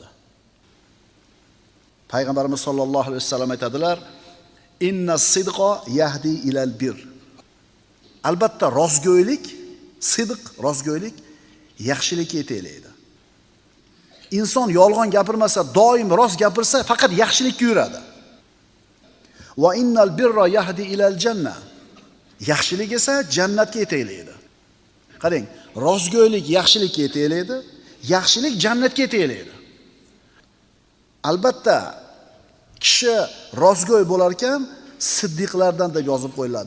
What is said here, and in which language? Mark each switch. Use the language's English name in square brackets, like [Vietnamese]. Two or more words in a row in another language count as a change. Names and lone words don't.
[Uzbek] Payg'ambarimiz [Arabic] صلى الله عليه وسلم [Uzbek] aytadilar: [Arabic] "إن الصدق يهدي إلى البر." [Uzbek] Albatta rostgo'ylik, sidq, rostgo'ylik yaxshilikka yetaklaydi. Inson yolg'on gapirmasa, doim rost gapirsa, faqat yaxshilikka yuradi. [Arabic] وإن البر يهدي إلى الجنة. [Uzbek] Yaxshilik esa jannatga yetaklaydi. Qarang, rostgo'ylik yaxshilikka yetaklaydi, yaxshilik jannatga yetaklaydi. Albatta kishi rostgo'y bo'lar ekan, siddiqlardan deb yozib qo'yiladi.